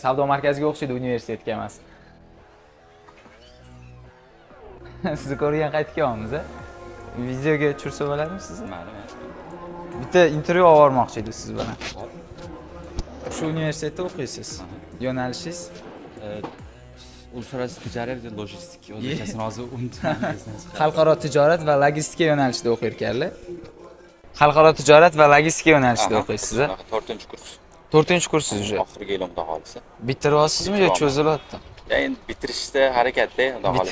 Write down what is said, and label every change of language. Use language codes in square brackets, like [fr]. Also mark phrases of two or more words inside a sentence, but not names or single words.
[uz] Savdo markaziga o'xshaydi, universitetga emas. Sizni ko'rgan qaytib kelyapmiz. Videoga tushirsa bo'ladimi sizni? Mayli. Bitta intervyu olib bormoqchi edim siz bilan. Shu universitetda o'qiysiz. Yo'nalishingiz [tr] Uluslararası ticaret ve lojistik. [uz] O'zbekchasini hozir unutmaymiz. xalqaro tijorat va logistika yo'nalishida o'qir ekanlar. Xalqaro tijorat va logistika yo'nalishida o'qiysiz. 4-kurs. 4-kursiz уже. Oxirgi yil xudo xolisa. Bitiryapsizmi yo cho'zilyapti? Endi bitirishda harakatda xudo xolisa.